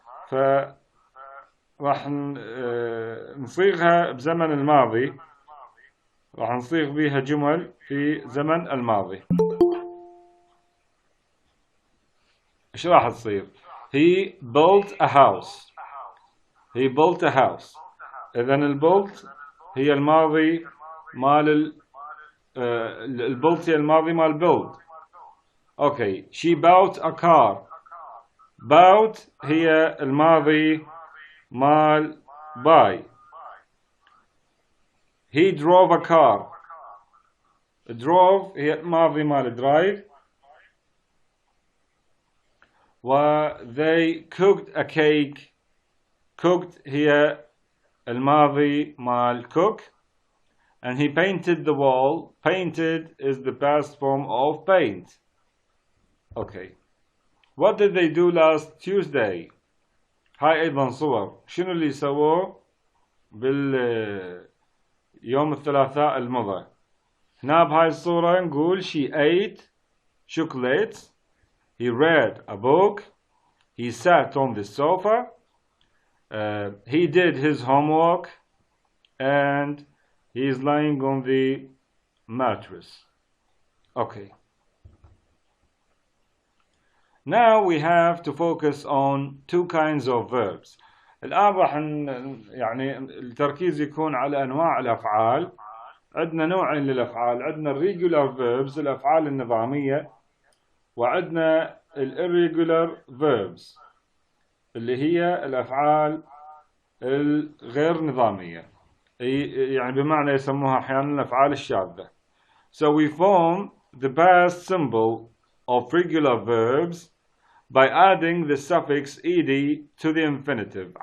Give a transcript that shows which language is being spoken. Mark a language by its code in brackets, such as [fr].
[ar] ف راح نصيغها بزمن الماضي، راح نصيغ بها جمل في زمن الماضي. ايش راح تصير؟ [en] He built a house. He built a house. [ar] إذا الbuilt هي الماضي مال الbuilt هي الماضي مال build. [en] Okay. She bought a car. [ar] bought هي الماضي مال buy. [en] He drove a car. [ar] drove هي الماضي مال drive. [en] و they cooked a cake. [ar] cooked هي الماضي مال cook. [en] and he painted the wall. painted is the past form of paint. okay. what did they do last Tuesday؟ [ar] هاي أيضا صور شنو اللي سووه باليوم الثلاثاء المضى. هنا بهاي الصورة نقول [en] she ate chocolates. He read a book. He sat on the sofa. He did his homework. And he is lying on the mattress. Okay. Now we have to focus on two kinds of verbs. [ar] الآن راح يعني التركيز يكون على أنواع الأفعال. عندنا نوعين للأفعال، عندنا regular verbs الأفعال النظامية، وعندنا irregular verbs اللي هي الأفعال الغير نظامية، يعني بمعنى يسموها أحيانا الأفعال الشاذة. [en] So we form the past symbol of regular verbs by adding the suffix ed to the infinitive.